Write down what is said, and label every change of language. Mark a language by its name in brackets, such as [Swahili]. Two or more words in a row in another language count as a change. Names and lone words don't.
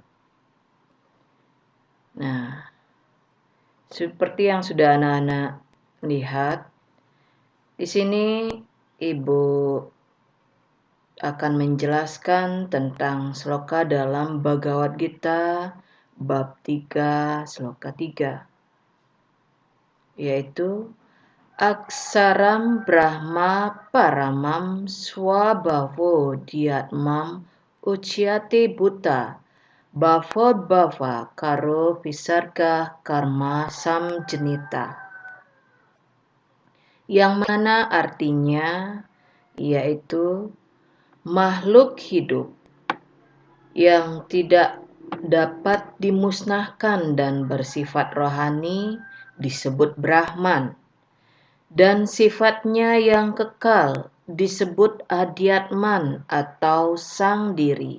[Indonesian] Nah, seperti yang sudah anak-anak lihat, di sini Ibu akan menjelaskan tentang sloka dalam Bhagavad Gita bab 3 sloka 3, [Sanskrit] yaitu अक्षरं ब्रह्म परमं स्वभावोऽध्यात्मम् उच्यते भूत भावोद्भव करो विसर्गः कर्म संज्ञितः, [Indonesian] yang mana artinya yaitu makhluk hidup yang tidak dapat dimusnahkan dan bersifat rohani disebut Brahman, dan sifatnya yang kekal disebut Adhyatman atau sang diri.